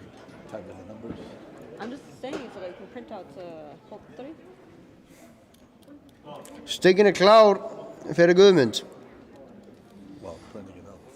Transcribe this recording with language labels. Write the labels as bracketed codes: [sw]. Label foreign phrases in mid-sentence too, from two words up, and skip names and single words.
[en] I'm just saying so that you can print out whole 3. [is] Stöngin er klár fyrir Guðmund. [en] Well, printing it out.